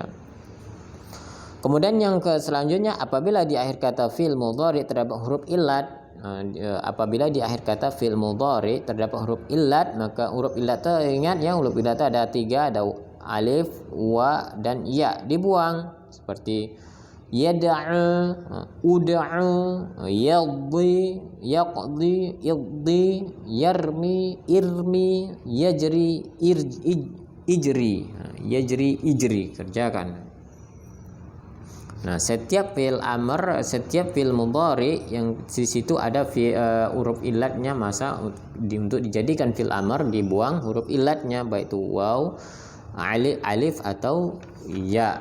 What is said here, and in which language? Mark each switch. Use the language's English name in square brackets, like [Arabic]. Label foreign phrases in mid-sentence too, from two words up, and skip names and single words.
[Indonesian] Kemudian yang selanjutnya, apabila di akhir kata [Arabic] fi'il mudhari [Indonesian] terdapat huruf illat, apabila di akhir kata [Arabic] fi'il mudhari [Indonesian] terdapat huruf illat, maka huruf illat itu, ingat ya, huruf illat itu ada 3, ada alif, wa, dan ya, dibuang, seperti [Arabic] yad'u, ud'u, yadhi, yaqdi, iddi, yarmi, irmi, yajri, ijri, yajri, ijri, [Indonesian] kerjakan. Nah, setiap [Arabic] fi'il amr, [Indonesian] setiap [Arabic] fi'il mudhari [Indonesian] yang di situ ada huruf illatnya, masa untuk dijadikan [Arabic] fi'il amr [Indonesian] dibuang huruf illatnya, baik itu waw, alif atau ya.